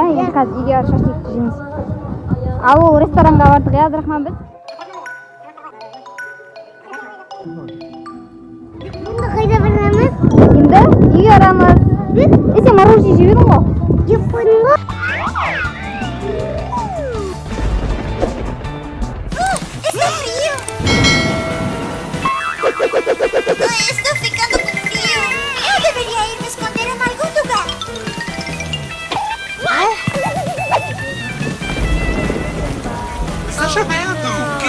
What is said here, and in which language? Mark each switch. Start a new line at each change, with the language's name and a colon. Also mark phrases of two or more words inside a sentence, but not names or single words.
Kazakh: Енді қазір үйге шашлык жейміз. Ал ол ресторанға бардық, иә, Абдрахман біз? Енді қайда барамыз? Енді үйге барамыз. Сен мороженое жеп едің ғой? Жеп қойдың ғой.
Portuguese: Está frio! Estou ficando com frio! Eu deveria ir me esconder em algum lugar! Está chovendo. O quê?